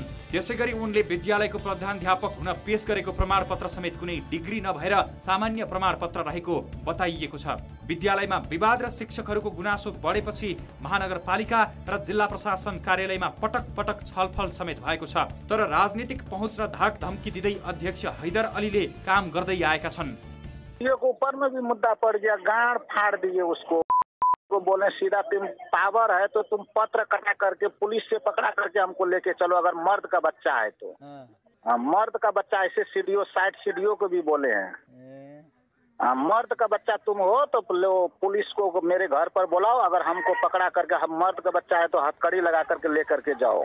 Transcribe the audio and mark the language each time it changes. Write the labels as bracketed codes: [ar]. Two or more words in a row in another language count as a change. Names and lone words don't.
[ne] त्यसैगरी उनले विद्यालयको प्रधानाध्यापक हुन पेश गरेको प्रमाणपत्र समेत कुनै डिग्री नभएर सामान्य प्रमाणपत्र रहेको बताइएको छ। विद्यालयमा विवाद र शिक्षकहरूको गुनासो बढेपछि महानगरपालिका र जिल्ला प्रशासन कार्यालयमा पटक पटक छलफल समेत भएको छ, तर राजनीतिक पहुँच र धाक धम्की दिँदै अध्यक्ष हैदर अलीले काम गर्दै आएका छन्। [hi] के ऊपर में भी मुद्दा पड़ गया, गाड़ फाड़ दिए उसको बोले सीधा तुम पावर है तो तुम पत्र कटा करके पुलिस से पकड़ा करके हमको लेके चलो, अगर मर्द का बच्चा है तो। मर्द का बच्चा ऐसे सीडीओ साइड सीडीओ को भी बोले हैं, मर्द का बच्चा तुम हो तो पुलिस को मेरे घर पर बुलाओ, अगर हमको पकड़ा करके हम मर्द का बच्चा है तो हथकड़ी लगा करके ले करके जाओ।